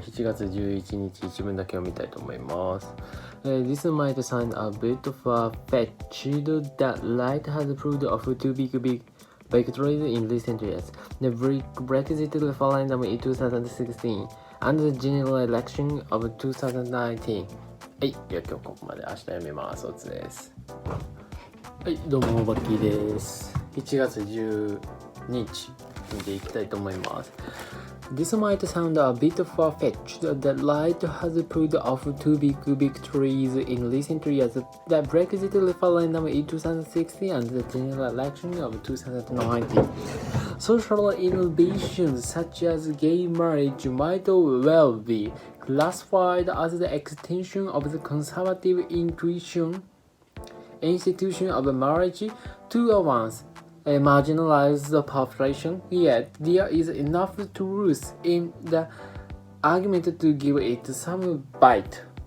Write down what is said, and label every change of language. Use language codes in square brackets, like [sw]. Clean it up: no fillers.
[ja] 7月11日、一文だけ読みたいと思います。 [en] This might sound a bit far-fetched that light has proved of two big victories in recent years. The Brexit referendum in 2016 and the general election of 2019. [ja] はい、では今日ここまで。明日読みます。おつです。はい、どうもバッキーです。1月12日見ていきたいと思います。 [en] This might sound a bit far-fetched. The right has pulled off two big victories in recent years: the Brexit referendum in 2016 and the general election of 2019. Social innovations such as gay marriage might well be classified as the extension of the conservative institution of marriage to a once marginalized population, yet there is enough truth in the argument to give it some bite.